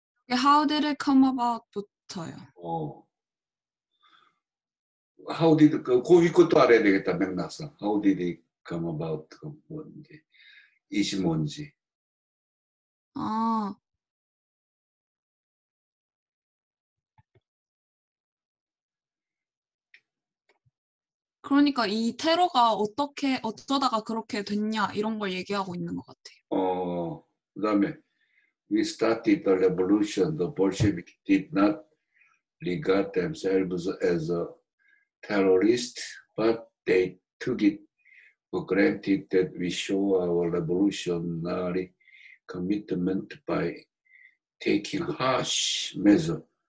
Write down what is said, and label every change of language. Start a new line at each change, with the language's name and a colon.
English: How did it come about
Korean: 부터요. 어.
English: How did,
Korean: 그 위 것도 알아야 되겠다, 맥락상.
English: How did it come about,
Korean: 뭔지, 이시 뭔지. 아, 그러니까 이 테러가 어쩌다가 그렇게 됐냐 이런 걸 얘기하고 있는 것 같아요. 그 다음에,
English: we started the revolution. The Bolsheviks did not regard themselves as a terrorist, but they took it for granted that we show our revolutionary commitment by taking harsh measures.